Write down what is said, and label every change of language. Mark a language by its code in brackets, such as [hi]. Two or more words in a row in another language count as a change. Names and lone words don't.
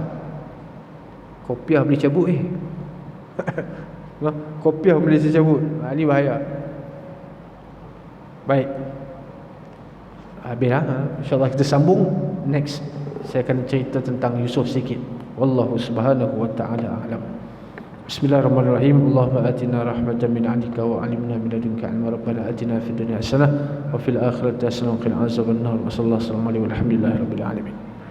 [ms] Kopiah boleh cabut kopiah boleh cabut. Ini bahaya. Baik, habis lah. InsyaAllah kita sambung next. Saya akan cerita tentang Yusuf sikit. [ar] والله سبحانه وتعالى أعلم بسم الله الرحمن الرحيم. اللهم آتنا رحمة من عندك وعلمنا من لدنك علما. ربنا آتنا في الدنيا حسنة وفي الآخرة حسنة وقنا عذاب النار. وصلى الله عليه وسلم الحمد لله رب العالمين.